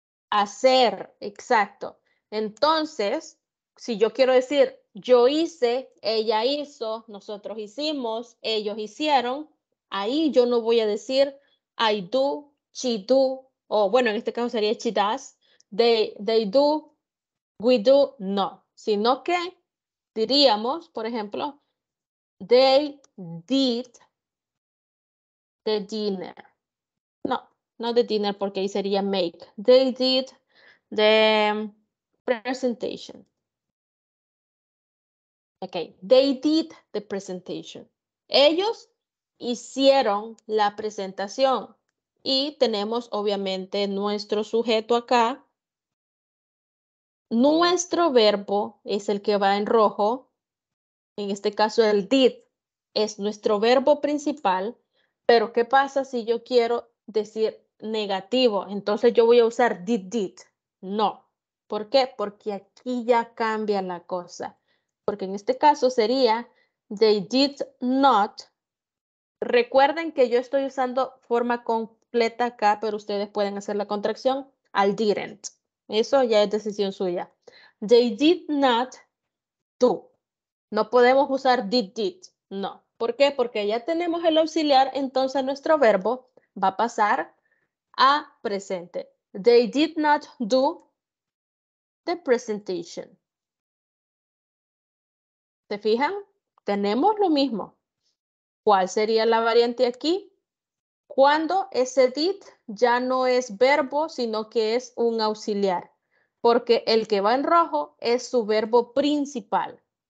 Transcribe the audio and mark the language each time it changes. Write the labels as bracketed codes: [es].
[es] Hacer, exacto. Entonces, si yo quiero decir yo hice, ella hizo, nosotros hicimos, ellos hicieron, ahí yo no voy a decir [en] I do, she do, [es] o bueno, en este caso sería [en] she does, they do, we do, [es] no. Sino que diríamos, por ejemplo, [en] they did the dinner. [es] No, no [en] the dinner [es] porque ahí sería make. [en] They did the presentation. Okay, they did the presentation. [es] Ellos hicieron la presentación y tenemos obviamente nuestro sujeto acá. Nuestro verbo es el que va en rojo. En este caso el did es nuestro verbo principal. Pero ¿qué pasa si yo quiero decir negativo? Entonces yo voy a usar did. No. ¿Por qué? Porque aquí ya cambia la cosa. Porque en este caso sería [en] they did not [es] Recuerden que yo estoy usando forma completa acá, pero ustedes pueden hacer la contracción al didn't. Eso ya es decisión suya. [en] They did not do. [es] No podemos usar did. No. ¿Por qué? Porque ya tenemos el auxiliar, entonces nuestro verbo va a pasar a presente. [en] They did not do the presentation. [es] ¿Se fijan? Tenemos lo mismo. ¿Cuál sería la variante aquí? Cuando ese did ya no es verbo, sino que es un auxiliar. Porque el que va en rojo es su verbo principal.